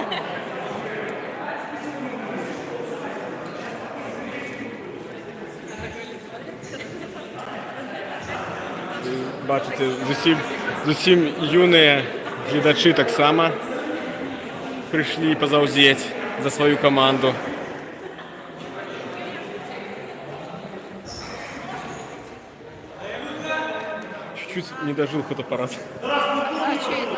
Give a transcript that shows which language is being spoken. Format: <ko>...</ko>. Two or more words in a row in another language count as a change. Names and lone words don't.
<uk>Бачите,</uk> <be>зусім юныя гледачы таксама прыйшлі пазаўзець за сваю каманду.</be> <ru>Чуть-чуть не дожил фотоаппарат. А что это?</ru>